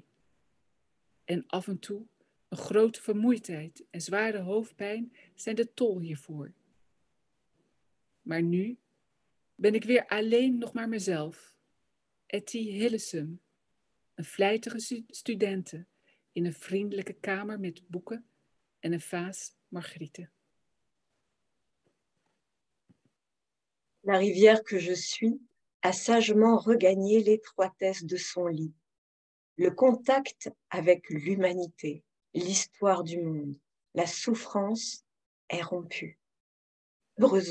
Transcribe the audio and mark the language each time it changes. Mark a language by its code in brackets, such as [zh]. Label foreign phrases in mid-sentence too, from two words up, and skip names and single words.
[nl] En af en toe een grote vermoeidheid en zware hoofdpijn zijn de tol hiervoor. Maar nu ben ik weer alleen nog maar mezelf. Etty Hillesum, een vlijtige studente in een vriendelijke kamer met boeken en een vaas margrieten. [fr] La rivière que je suis a sagement regagné l'étroitesse de son lit. Le contact avec l'humanité, l'histoire du monde, la souffrance est rompu.